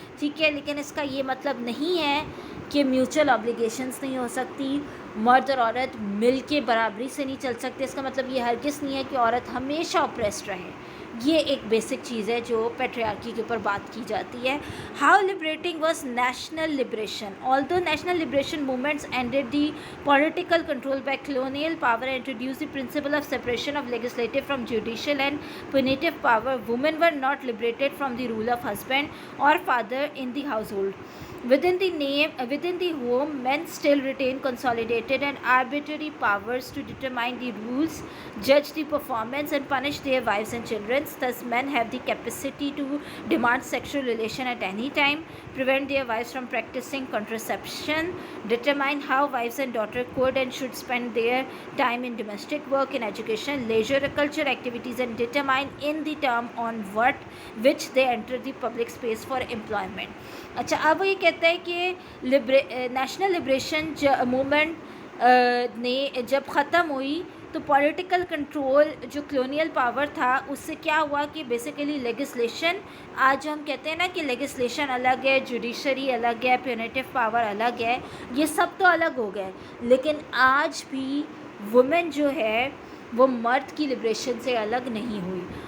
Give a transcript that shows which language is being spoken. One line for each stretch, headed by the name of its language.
Urdu: ٹھیک ہے، لیکن اس کا یہ مطلب نہیں ہے کہ میوچل آبلیگیشنز نہیں ہو سکتی. مرد اور عورت مل کے برابری سے نہیں چل سکتے. اس کا مطلب یہ ہرگز نہیں ہے کہ عورت ہمیشہ اپریسڈ رہے. یہ ایک بیسک چیز ہے جو پیٹریارکی کے اوپر بات کی جاتی ہے.
English: How liberating was national liberation. Although national liberation movements ended the political control by colonial power and introduced the principle of separation of legislative from judicial and punitive power, women were not liberated from the rule of husband or father in the household. Within the home, men still retain consolidated and arbitrary powers to determine the rules, judge the performance, and punish their wives and children. hence thus men have the capacity to demand sexual relation at any time, prevent their wives from practicing contraception, determine how wives and daughter could and should spend their time in domestic work, in education, leisure, culture activities, and determine in the term on what which they enter the public space for employment.
Urdu: اچھا اب وہ یہ کہتا ہے کہ national liberation movement نے جب ختم ہوئی تو پولیٹیکل کنٹرول جو کلونیل پاور تھا اس سے کیا ہوا کہ بیسیکلی لیگسلیشن، آج ہم کہتے ہیں نا کہ لیگسلیشن الگ ہے، جوڈیشری الگ ہے، پیونیٹیو پاور الگ ہے، یہ سب تو الگ ہو گئے، لیکن آج بھی وومن جو ہے وہ مرد کی لبریشن سے الگ نہیں ہوئی.